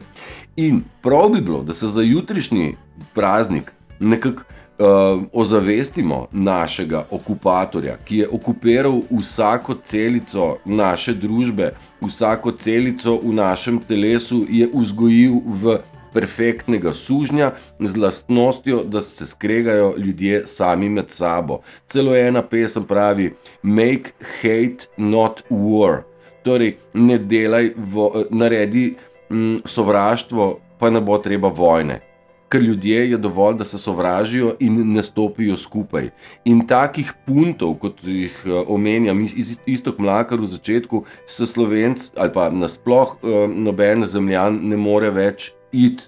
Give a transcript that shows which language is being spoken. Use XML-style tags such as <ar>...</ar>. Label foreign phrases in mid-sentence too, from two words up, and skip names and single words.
<sl>In prav bi bilo, da se za jutrišnji praznik nekako ozavestimo našega okupatorja, ki je okupiral vsako celico naše družbe, vsako celico v našem telesu je vzgojil v perfektnega sužnja z lastnostjo, da se skregajo ljudje sami med sabo. Celo ena pesem pravi</sl> <en>Make hate not war.</en> <sl>Torej, ne delaj, naredi sovraštvo, pa ne bo treba vojne. Ker ljudje je dovolj, da se sovražijo in ne stopijo skupaj. In takih puntov, kot jih omenjam Iztok Mlakar v začetku, se Slovenc ali pa nasploh noben Zemljan ne more več iti.</sl>